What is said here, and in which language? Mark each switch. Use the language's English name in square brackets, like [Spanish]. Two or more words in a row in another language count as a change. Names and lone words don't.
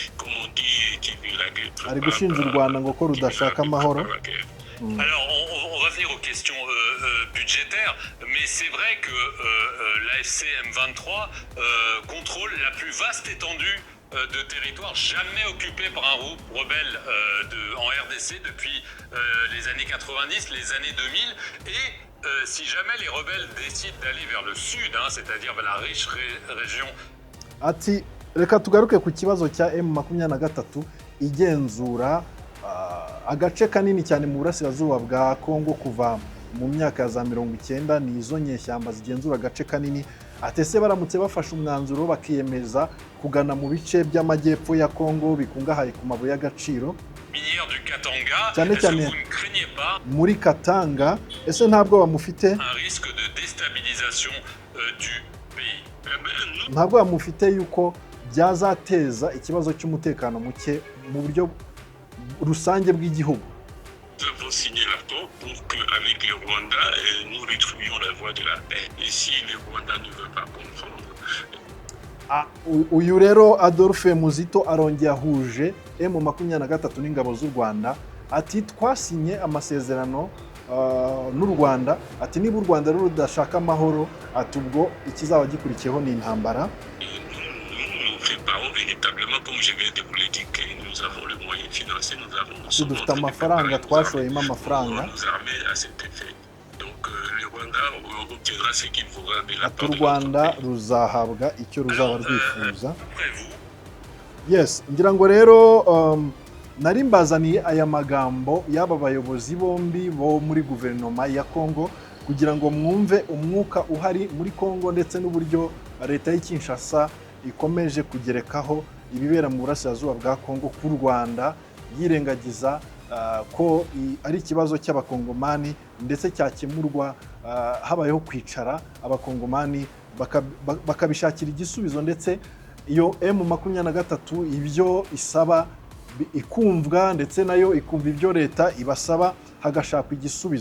[Kinyarwanda] Ari gushinja u Rwanda ngo ko rudashaka amahoro. [French] revenir aux questions budgétaires, mais c'est vrai que l'AFC M23 contrôle la plus vaste étendue de territoire jamais occupé par un groupe rebelle en RDC depuis les années 90, les années 2000. Et si jamais les rebelles décident d'aller vers le sud, c'est-à-dire vers la riche région. [Kinyarwanda] Ati reka tugaruke ku kibazo cya M23 igenzura agace kanini cyane mu burasirazuba bwa Kongo kuva mu myaka za 90 ni izo nyeshyamba zigenzura agace kanini. Atese baramutse bafashe umwanzuro bakiyemeza kugana mu bice by'amajyepfo ya Kongo bikungahaye ku mabuye y'agaciro cyane cyane muri Katanga, ese ntabwo bamufite ntabwo bamufite yuko byazateza ikibazo cy'umutekano muke mu buryo rusange bw'igihugu? [French] Nous avons signé l'accord pour qu'avec le Rwanda, nous retrouvions la voie de la paix. Et si le Rwanda ne veut pas comprendre... [Kinyarwanda] Uyu rero Adolphe Muzito arongeye ahuje M23 n'ingabo z'u Rwanda, ati twasinye amasezerano n'u Rwanda, ati niba u Rwanda rudashaka amahoro, ati ubwo ikizaba gikurikiyeho ni intambara. [French] Véritablement, comme je viens de vous l'indiquer, nous avons le moyen financier, nous avons [Kinyarwanda] dufite amafaranga twashoyemo amafaranga. [French] Nous armer à cet effet. Donc le Rwanda obtiendra ce qu'il voudra de la part [Kinyarwanda] de Rwanda ruzahabwa icyo ruzaba rwifuza. Yes, ngira ngo rero nari mbazaniye aya magambo y'aba bayobozi bombi bo muri guverinoma ya Kongo kugira ngo mwumve umwuka uhari muri Kongo ndetse n'uburyo leta y'Kinshasa ikomeje kugerekaho ibibera mu burasirazuba bwa Kongo ku Rwanda, yirengagiza ko ari ikibazo cy'abakongomani ndetse cyakemurwa habayeho kwicara abakongomani bakabishakira igisubizo, ndetse iyo M23 ibyo isaba ikumvwa ndetse nayo ikumva ibyo leta ibasaba, hagashakwa igisubizo.